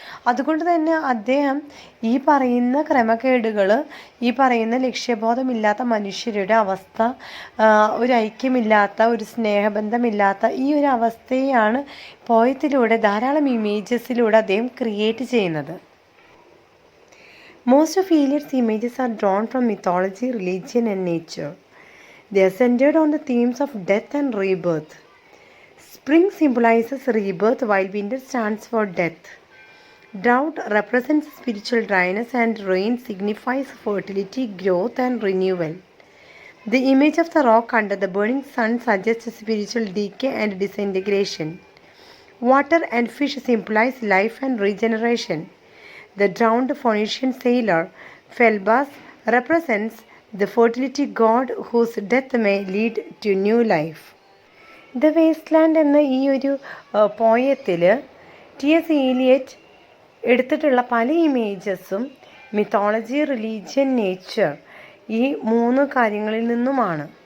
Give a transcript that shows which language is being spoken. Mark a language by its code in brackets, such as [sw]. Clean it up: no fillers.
[ml] അതുകൊണ്ട് തന്നെ അദ്ദേഹം ഈ പറയുന്ന ക്രമക്കേടുകൾ, ഈ പറയുന്ന ലക്ഷ്യബോധമില്ലാത്ത മനുഷ്യരുടെ അവസ്ഥ, ഒരു ഐക്യമില്ലാത്ത, ഒരു സ്നേഹബന്ധമില്ലാത്ത ഈ ഒരു അവസ്ഥയെയാണ് പോയത്തിലൂടെ ധാരാളം ഇമേജസിലൂടെ അദ്ദേഹം ക്രിയേറ്റ് ചെയ്യുന്നത്. [en] Most of Eliot's images are drawn from mythology, religion and nature. They are centered on the themes of death and rebirth. Spring symbolizes rebirth while winter stands for death. Drought represents spiritual dryness and rain signifies fertility, growth and renewal. The image of the rock under the burning sun suggests spiritual decay and disintegration. Water and fish symbolize life and regeneration. The drowned Phoenician sailor Phoebus represents the fertility god whose death may lead to new life. [ml] The Wasteland എന്ന ഈ ഒരു പോയത്തിൽ T.S. Eliot എടുത്തിട്ടുള്ള പല ഇമേജസും mythology, religion, nature ഈ 3 കാര്യങ്ങളിൽ നിന്നുമാണ്.